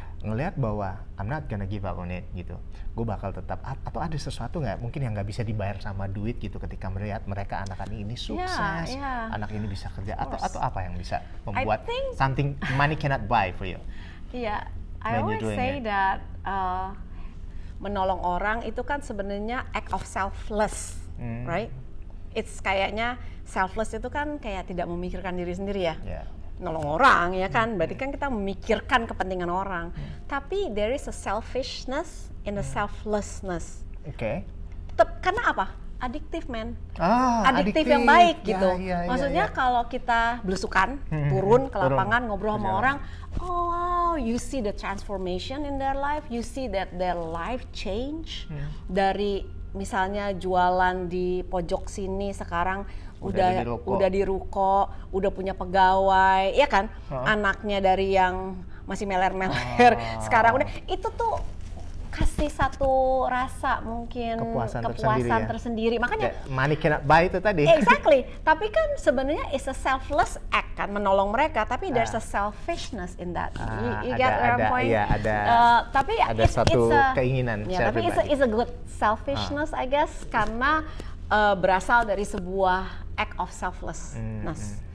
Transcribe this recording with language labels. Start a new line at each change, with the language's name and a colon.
Indonesian: ngelihat bahwa
English: I'm not gonna give up on it
Indonesian: gitu. Gue bakal tetap, atau ada sesuatu nggak mungkin yang nggak bisa dibayar sama duit gitu ketika melihat mereka anak-anak ini sukses, anak ini bisa kerja, atau apa yang bisa membuat
English: something money cannot buy for you? Iya, I always say that
Indonesian: menolong orang itu kan sebenarnya
English: act of selfless, right?
Indonesian: It's kayaknya selfless itu kan kayak tidak memikirkan diri sendiri ya. Nolong orang ya kan, berarti kan kita memikirkan kepentingan orang.
English: Tapi there is a selfishness in the selflessness.
Indonesian: Oke. Karena apa? Adiktif, man. Adiktif yang baik gitu. Ya. Maksudnya kalau kita belusukan, turun ke lapangan, ngobrol sama orang, oh wow,
English: you see the transformation in their life, you see that their life change.
Indonesian: Dari misalnya jualan di pojok sini sekarang udah di ruko, udah punya pegawai, ya kan? Anaknya dari yang masih meler-meler, sekarang udah, itu tuh kasih satu rasa mungkin kepuasan tersendiri. Makanya
English: money cannot buy
Indonesian: itu tadi.
English: Exactly.
Indonesian: Tapi kan sebenarnya
English: it's a selfless act
Indonesian: kan, menolong mereka, tapi
English: there's a selfishness in that. You get where I'm going?
Indonesian: Iya, tapi ada satu keinginan. Ya, tapi
English: it's a good selfishness I guess,
Indonesian: karena berasal dari sebuah
English: act of selflessness.